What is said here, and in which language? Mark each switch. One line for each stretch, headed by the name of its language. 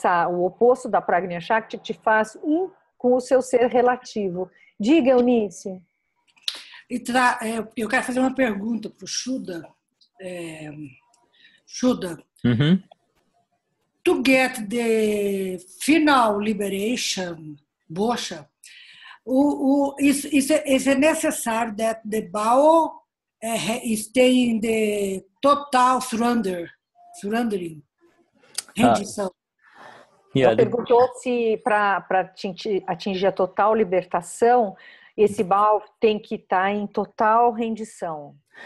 Portuguese: O oposto da Prajna Shakti te faz com o seu ser relativo. Diga, Eunice. Eu quero fazer uma pergunta para o Shuddha.
English: Shuddha, to get the final liberation, Bosha, is it necessary that the Bao stay in the total surrendering?
Portuguese: Rendição. Ela perguntou se para atingir a total libertação, esse Bao tem que estar em total rendição.